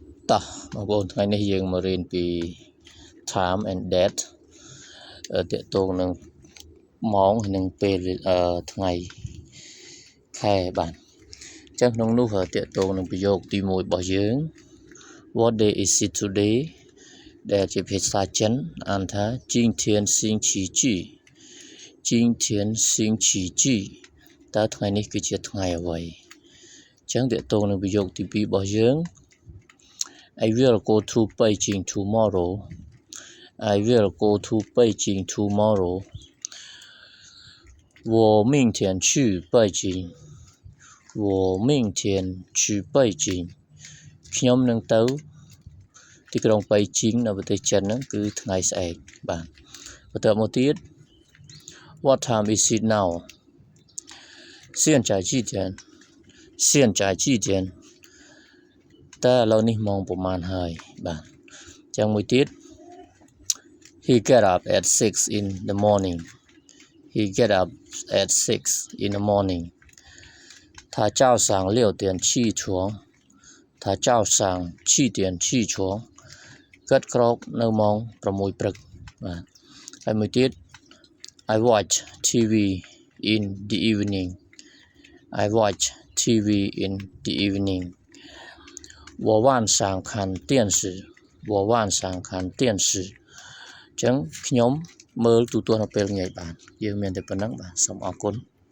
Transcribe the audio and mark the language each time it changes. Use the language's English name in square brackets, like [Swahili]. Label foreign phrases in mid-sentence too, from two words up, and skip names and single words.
[Khmer] តោះបងប្អូនថ្ងៃនេះយើងមករៀនពី [English] time and date [Khmer] ទាក់ទងនឹងម៉ោងនិងពេល ថ្ងៃខែបាទអញ្ចឹងក្នុងនោះទាក់ទងនឹងប្រយោគទី1របស់យើង [English] What day is it today [Khmer] ដែលជាភាសាចិនអានថា [Chinese] 今天星期几今天星期几 [Khmer] តើថ្ងៃនេះគឺជាថ្ងៃអ្វីអញ្ចឹងទាក់ទងនឹងប្រយោគទី2របស់យើង [English] I will go to Beijing tomorrow. I will go to Beijing tomorrow. [Chinese] 我明天去北京。我明天去北京 [Khmer] ខ្ញុំនឹងទៅទីក្រុងប៉េជីងនៅប្រទេសចិនហ្នឹងគឺថ្ងៃស្អែកបាទបន្តមកទៀត [English] What time is it now? [Chinese] 现在几点现在几点 [Khmer] តើឥឡូវនេះម៉ោងប្រហែលហើយបាទអញ្ចឹងមួយទៀត [English] He get up at 6 in the morning. He get up at 6 in the morning. [Chinese] 他早上6点起床他早上7点起床 [Khmer] គាត់ក្រោកនៅម៉ោង6ព្រឹកបាទហើយមួយទៀត [English] I watch TV in the evening. I watch TV in the evening. [Chinese] 我晚上看电视我晚上看电视 [Khmer] អញ្ចឹងខ្ញុំមើលទូទាត់នៅពេលល្ងាចបាទយើងមានតែប៉ុណ្្នឹងបាទសូមអរគុណ